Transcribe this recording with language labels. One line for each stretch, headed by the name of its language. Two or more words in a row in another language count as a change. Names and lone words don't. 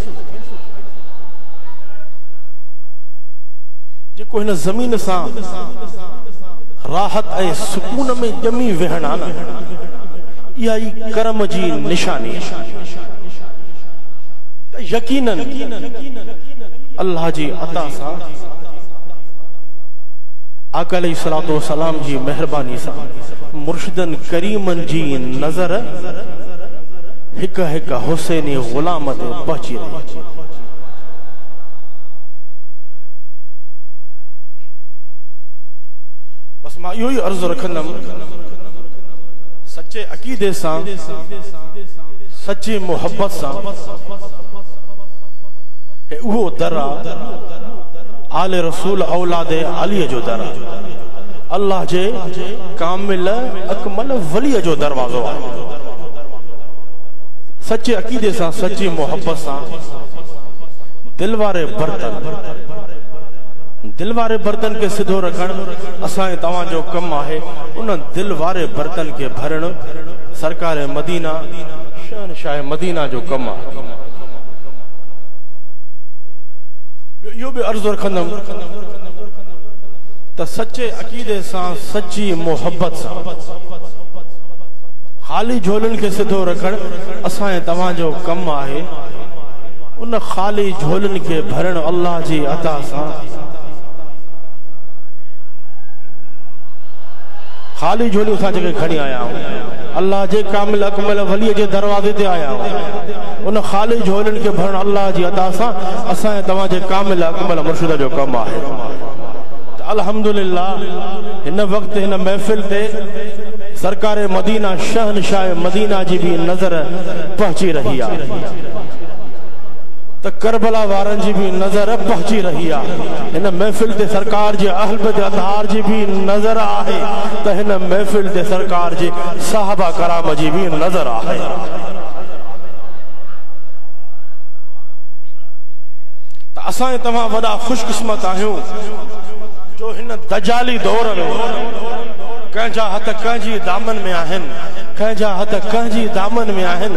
Sindhi: जेको इन जमीन सा राहत ए सुकून में जमी वेहना ना, यही करम जी निशानी। यकीनन अल्लाह जी अता सा आका
Arabic: عليه الصلاة والسلام
Sindhi: जी मेहरबानी सा मुर्शिदन करीमन जी नजर हिक हिक हुसैनी गुलाम ते पहुंची रही। बस मां इहो ही अर्ज़ रखंदम, सच्चे अकीदे सा सच्ची मोहब्बत सा उहो दरा आले रसूल औलादे अली जो दरा, अल्लाह जे कामिल अकमल वली जो दरवाजो है। सच्चे अकीदे सा सच्ची मोहब्बत सा दिलवारे बर्तन के सिधो रखण असां तवां जो कम है। उन दिलवारे बर्तन के भरण सरकार मदीना शहनशाह मदीना जो कम है। यो भी अर्ज़ रखंदम त सच्चे अकीदे सा सच्ची मोहब्बत सा खाली झोलन के सिधो रखण असां तवां जो कम है। उन खाली झोलन के भरण अल्लाह जी अता सा खाली झोली उसा जगह
Hindi: खड़ी आया हूं,
Sindhi: अल्लाह जे कामिल अकमल वली जे दरवाजे ते
Hindi: आया हूं।
Sindhi: उन खाली झोलन के भरण अल्लाह जी अता सा असां तवां जे कामिल अकमल मुर्शिद जो कम है। अल्हम्दुलिल्लाह इन वक्त इन महफिल ते सरकार मदीना शहनशाह मदीना जी भी नजर पहुंची रही है, तो करबला वारन जी भी नजर पहुंची रही है। इन महफिल ते सरकार जे अहल बैत अतहार जी भी नजर आहे, तो इन महफिल ते सरकार जे साहबा कराम जी भी नजर आहे। तो असां तमाम वडा खुशकिस्मत आहियूं जो इन दजाली दौर में कंहिंजा हथ कंहिंजी दामन में आहिनि, कंहिंजा हथ कंहिंजी दामन में आहिनि।